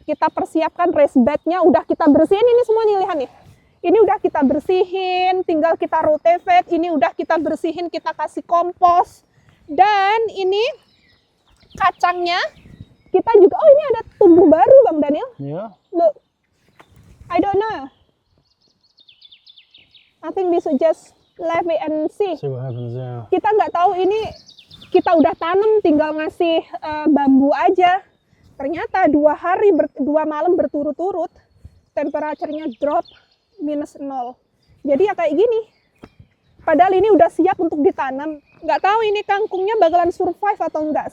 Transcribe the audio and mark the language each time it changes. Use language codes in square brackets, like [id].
[id] Kita persiapkan raised bednya, udah kita bersihin ini semua nih, lihat nih. Ini udah kita bersihin, tinggal kita rotate, ini udah kita bersihin, kita kasih kompos. Dan ini kacangnya, kita juga, oh ini ada tumbuh baru Bang Daniel. [en] Yeah. Look, I don't know. I think we should just leave it and see. See what happens. Yeah. [id] Kita nggak tahu ini kita udah tanam tinggal ngasih bambu aja. Ternyata 2 malam berturut-turut temperaturnya drop -0. Jadi ya kayak gini. Padahal ini udah siap untuk ditanam. Nggak tahu ini kangkungnya bakalan survive atau enggak.